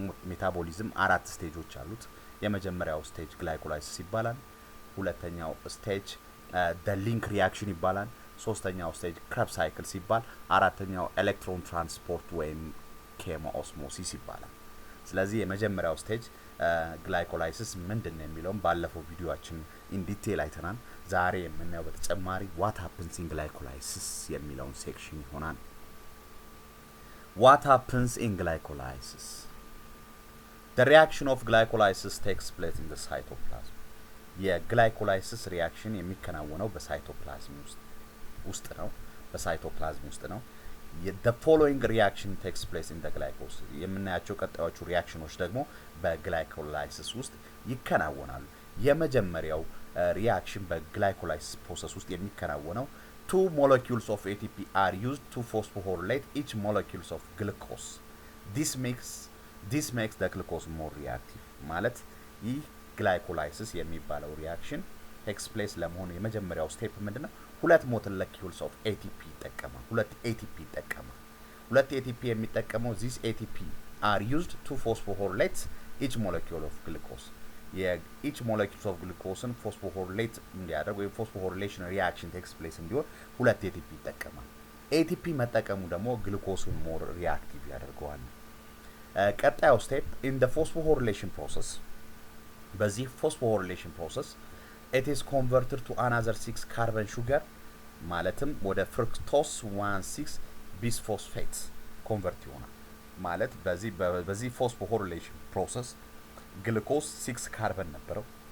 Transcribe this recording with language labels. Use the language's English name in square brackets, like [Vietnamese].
[Amharic] ሜታቦሊዝም አራት ስቴጆች አሉት። የመጀመሪያው ስቴጅ ግላይኮላይሲስ ይባላል። ሁለተኛው ስቴጅ ሊንክ ሪአክሽን ይባላል። ሶስተኛው ስቴጅ ክረብ ሳይክል ሲባል፣ አራተኛው ኤሌክትሮን ትራንስፖርት ወይም ኬሞኦስሞሲስ ይባላል። ስለዚህ የመጀመሪያው ስቴጅ ግላይኮላይሲስ ምንድነው የሚለውን ባለፈው ቪዲዮአችን ኢን ዲቴል አይተናል። ዛሬ የምናየው በተጨማሪ [English] what happens in glycolysis [Amharic] የሚለውን ሴክሽን ይሆናል። [English] what happens in glycolysis? The reaction of glycolysis takes place in the cytoplasm. [Amharic] የግላይኮላይሲስ ሪአክሽን የሚከናወነው በሳይቶፕላዝም ውስጥ ነው። በሳይቶፕላዝም ውስጥ ነው። [English] the following reaction takes place in the glycolysis. [Amharic] የምናያቸው ቀጣዮቹ ሪአክሽኖች ደግሞ በግላይኮላይሲስ ውስጥ ይከናወናሉ። የመጀመሪያው ሪአክሽን በግላይኮላይሲስ ፕሮሰስ ውስጥ የሚከናወነው [English] two molecules of ATP are used to phosphorylate each molecules of glucose. This makes the glucose more reactive. [Amharic] ማለት ይህ ግላይኮላይሲስ የሚባለው ሪአክሽን [English] takes place [Amharic] ለመሆኑ የመጀመሪያው ስቴፕ ምንድነው? [English] ሁለት molecules of ATP [Amharic] ይጠቀማል። ሁለት ATP የሚጠቀመው [English] this ATP are used to phosphorylate each molecule of glucose. each molecule of glucose phosphorylate [Amharic] እንዲያደርግ ወይ [English] phosphorylation reaction takes place [Amharic] እንዲሆን ሁለት ATP ይጠቀማል። ATP መጠቀሙ ደግሞ ግሉኮስን ሞር ሪአክቲቭ ያደርገዋል። ቀጣዩ ስቴፕ [English] in the phosphorylation process. በዚህ phosphorylation process it is converted to another 6 carbon sugar [Amharic] ማለትም ወደ [English] fructose 1,6 bisphosphate [Amharic] ኮንቨርት ይሆናል። ማለት በዚህ [English] phosphorylation process [Amharic] ግሉኮስ 6 ካርበን ነበረው።